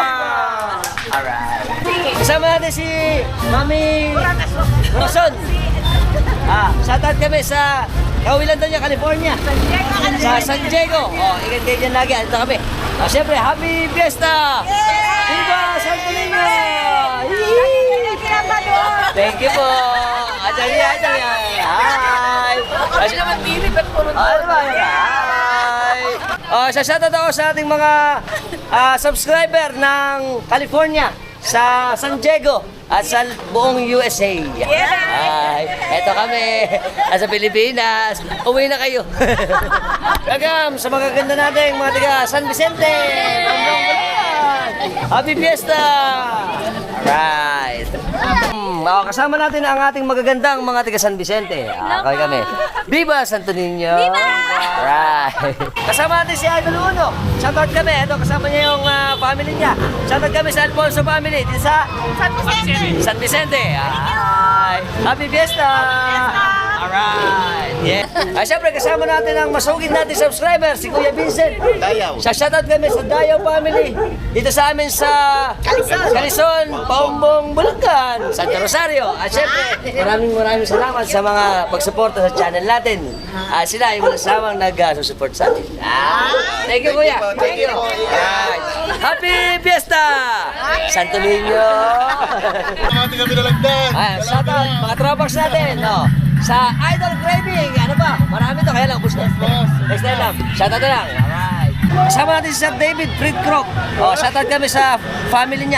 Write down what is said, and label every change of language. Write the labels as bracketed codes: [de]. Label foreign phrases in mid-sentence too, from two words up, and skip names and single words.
[en] Alright. [tl] Kasama natin si Mami Roson. Shoutout kami sa Kawilan doon niya, California. Sa San Diego. Ikan kayo dyan lagi. Ito kami. Siyempre, [en] Happy Fiesta! [tl] Viva Santo Niño! [en] Thank you [tl] po. Adalya. [en] Hi! [tl] Kasi naman pili, pero puro hi! Shoutout ako sa ating mga subscriber ng California, sa San Diego, at sa buong USA. Eto kami, sa Pilipinas. Uwi na kayo. Kagam, sa mga ganda natin, mga taga San Vicente. [en] Happy Fiesta! Right. [tl] Kasama natin ang ating magagandang mga taga San Vicente. Okay kami. [es] Viva Santo Niño! Viva! Right. [tl] Kasama natin si Idol Uno. Shoutout kami. Ito, kasama niya yung family niya. Shoutout kami sa Alfonso family. Dito sa San Vicente! [en] San Vicente. Hi. Happy Fiesta! Alright. Yeah. [tl] Siyempre, kasama natin ang masugid natin subscriber, si Kuya Vincent. Dayaw. Shoutout kami sa Dayaw family. Dito sa amin sa Calison, Paumbong, Bulacan, Santo Rosario. At siyempre, maraming salamat sa mga pagsuporta sa channel natin. Sila yung walang sawang nag-support sa atin. [en] Thank you, Kuya. Thank you. Alright. Happy Fiesta! Santo Niño! [tl] Shoutout, mga tropax natin. Sa Idol Craving, ano ba? Marami to, kaya lang, ubus na. [en] Next time [tl] lang. Shoutout na lang. Alright. Kasama natin si Sir David Fred Croc. Shoutout kami sa family niya.